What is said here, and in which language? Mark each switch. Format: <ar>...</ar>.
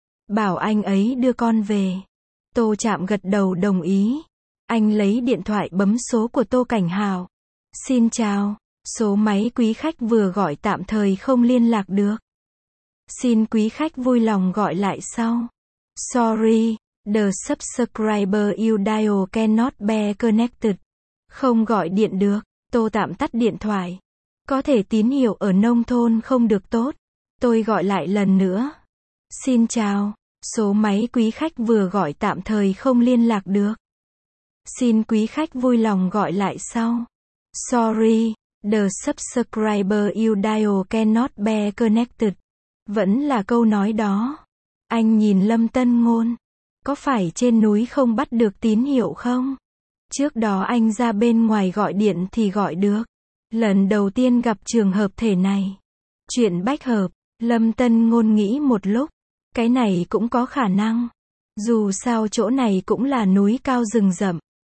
<vi>Bảo anh ấy đưa con về. Tô Trạm gật đầu đồng ý. Anh lấy điện thoại bấm số của Tô Cảnh Hào. Xin chào. Số máy quý khách vừa gọi tạm thời không liên lạc được. Xin quý khách vui lòng gọi lại sau.</vi> <en>Sorry, the subscriber you dial cannot be connected.</en> <vi>Không gọi điện được, tôi tạm tắt điện thoại. Có thể tín hiệu ở nông thôn không được tốt. Tôi gọi lại lần nữa. Xin chào, số máy quý khách vừa gọi tạm thời không liên lạc được. Xin quý khách vui lòng gọi lại sau.</vi> <en>Sorry, the subscriber you dial cannot be connected.</en> <vi>Vẫn là câu nói đó. Anh nhìn Lâm Tân Ngôn. Có phải trên núi không bắt được tín hiệu không? Trước đó anh ra bên ngoài gọi điện thì gọi được. Lần đầu tiên gặp trường hợp thế này. Chuyện bách hợp, Lâm Tân Ngôn nghĩ một lúc. Cái này cũng có khả năng. Dù sao chỗ này cũng là núi cao rừng rậm.</vi>